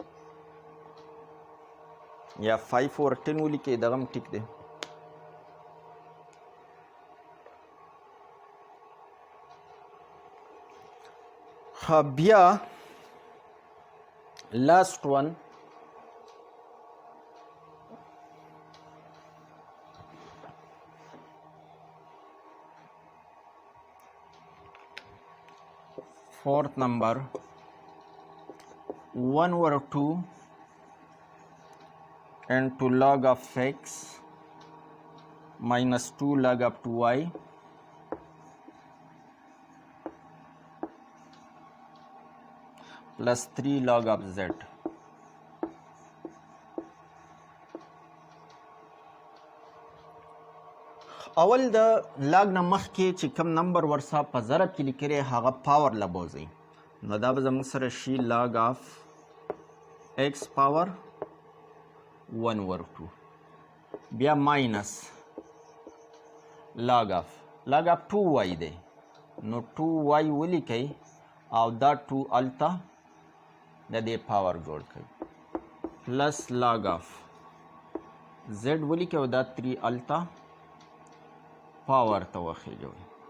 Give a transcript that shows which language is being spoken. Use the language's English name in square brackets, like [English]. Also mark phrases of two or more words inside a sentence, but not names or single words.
[Pashto] یا 5 اور 10 ولیکئ دغه هم ټیک دی [English] بیا last one fourth number 1 over 2 and 2 log of x minus 2 log of 2y plus 3 log of z [Pashto] اول د لاګ نه مخکې چې کم نمبر ورسه په ضرب کې لیکلی هغه پاور له بوځئ نو دا به زموږ سره شي [English] log of x power 1 over 2 [Pashto] بیا ماینس [English] log of 2y [Pashto] دی نو 2y ولیکئ او دا 2 هلته د دې پاور جوړ کړئ [English] plus log of z [Pashto] ولیکئ او دا 3 هلته پاور ته وخیږوئ